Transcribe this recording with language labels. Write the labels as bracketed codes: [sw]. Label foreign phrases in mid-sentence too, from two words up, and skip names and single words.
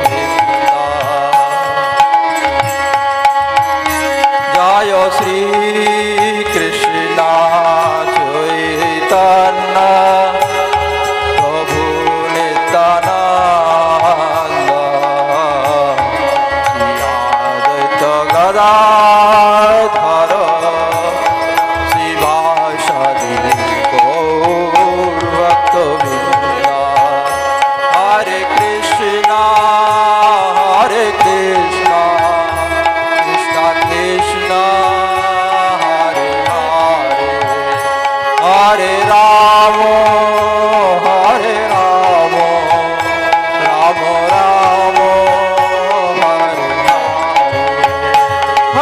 [sa] জয় শ্রী কৃষ্ণ চৈতন্য প্রভু নিত্যানন্দ শ্রী গদাধর Hare Krishna, Hare Krishna, Krishna Krishna, Hare Hare, Hare Rama, Hare Rama, Rama Rama, Hare Hare.